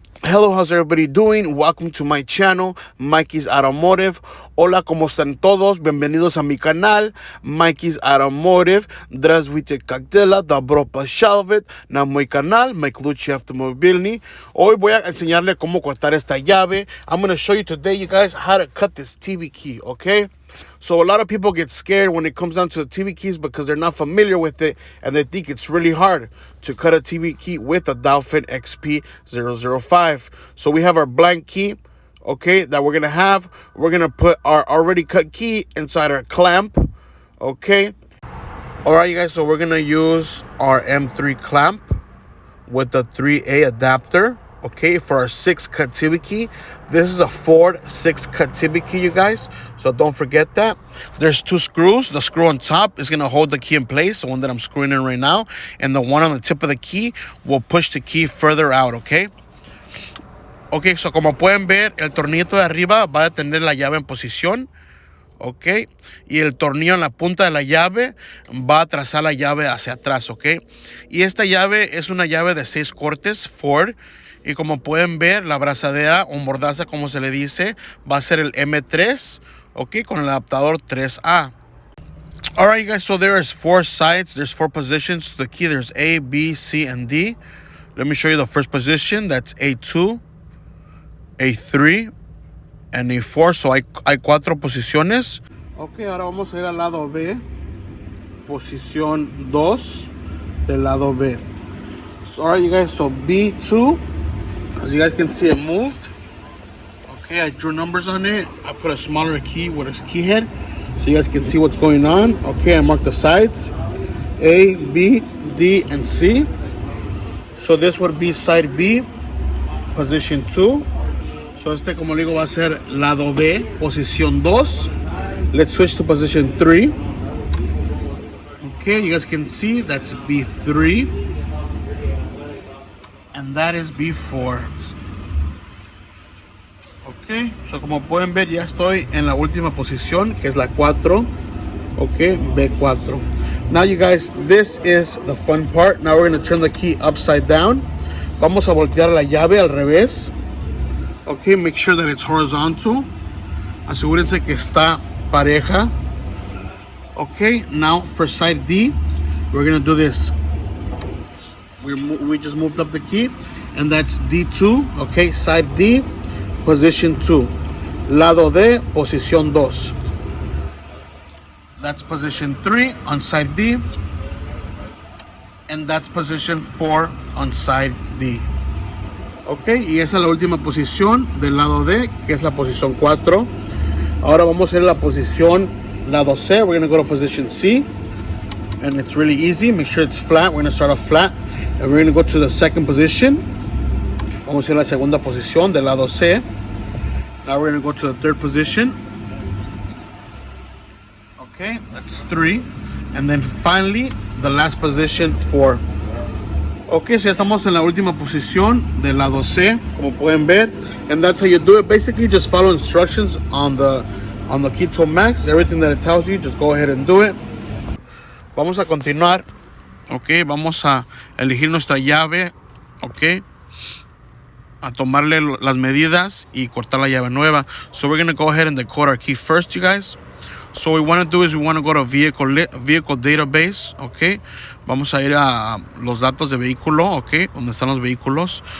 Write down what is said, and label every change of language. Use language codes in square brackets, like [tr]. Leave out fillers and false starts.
[en] Hello, how's everybody doing? Welcome to my channel, Mikey's Automotive. [es] Hola, ¿cómo están todos? Bienvenidos a mi canal, Mikey's Automotive. [ru] Здравствуйте, как дела? Добро пожаловать на мой канал, Mike Lucci Автомобильный. [es] Hoy voy a enseñarle cómo cortar esta llave. [en] I'm going to show you today, you guys, how to cut this TV key, okay? So a lot of people get scared when it comes down to the TV keys because they're not familiar with it and they think it's really hard to cut a TV key with a Dolphin XP005. So we have our blank key, okay, that we're going to have. We're going to put our already cut key inside our clamp, okay. All right, you guys, so we're going to use our M3 clamp with the 3A adapter. Okay, for our 6-cut TV key. This is a Ford 6-cut TV key, you guys. So don't forget that. There's 2 screws. The screw on top is going to hold the key in place, the one that I'm screwing in right now. And the one on the tip of the key will push the key further out, okay? [es] Okay, so como pueden ver, el tornillito de arriba va a tener la llave en posición. Ok, y el tornillo en la punta de la llave va a trazar la llave hacia atrás, ok. Y esta llave es una llave de 6 cortes Ford. Y como pueden ver, la abrazadera o mordaza, como se le dice, va a ser el M3, ok, con el adaptador 3A. [en] Alright, guys, so there's 4 sides. There's 4 positions to the key. There's A, B, C, and D. Let me show you the first position. That's A2, A3, and A4. [es] So hay 4 posiciones. Ok, ahora vamos a ir al lado B. Posición 2 del lado B. [en] So, alright, you guys, so B2. As you guys can see, it moved. Okay, I drew numbers on it. I put a smaller key with a key head so you guys can see what's going on. Okay, I marked the sides, A, B, D, and C. So this would be side B, position 2. [es] So este, como le digo, va a ser lado B, posición 2. [en] Let's switch to position 3. Okay, you guys can see that's B3. And that is B4. [es] Ok, so como pueden ver, ya estoy en la última posición, que es la 4. Ok, B4. [en] Now you guys, this is the fun part. Now we're going to turn the key upside down. [es] Vamos a voltear la llave al revés. [en] Ok, make sure that it's horizontal. [es] Asegúrense que está pareja. [en] Ok, now for side D, we're going to do this. We just moved up the key, and that's D2, okay, side D, position 2. [es] Lado D, posición 2. [en] That's position 3 on side D, and that's position 4 on side D. [es] Okay, y esa es la última posición del lado D, que es la posición 4. Ahora vamos a ir a la posición lado C. [en] We're going to go to position C, and it's really easy. Make sure it's flat. We're going to start off flat. And we're going to go to the second position. [es] Vamos a ir a la segunda posición del lado C. [en] Now we're going to go to the third position. Okay, that's 3. And then finally, the last position, 4. [es] Okay, so ya estamos en la última posición del lado C, como pueden ver. [en] And that's how you do it. Basically, just follow instructions on the Key Tool Max. Everything that it tells you, just go ahead and do it. [es] Vamos a continuar. Ok, vamos a elegir nuestra llave, ok, a tomarle las medidas y cortar la llave nueva. [en] So we're going to go ahead and decode our key first, you guys. So what we want to do is we want to go to vehicle database, ok. [es] Vamos a ir a los datos de vehículo, ok, donde están los vehículos.